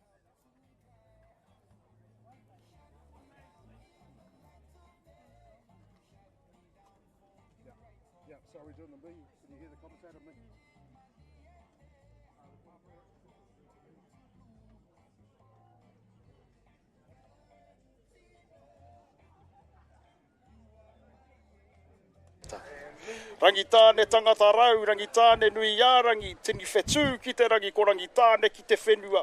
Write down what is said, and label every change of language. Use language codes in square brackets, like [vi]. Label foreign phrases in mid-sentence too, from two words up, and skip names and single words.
[en] Yeah, sorry, doing the me. Can you hear the commentator? Me. [mi] Rangi tāne tangata rau, rangi tāne nui ārangi, tini whetū ki te rangi ko rangi tāne ki te whenua.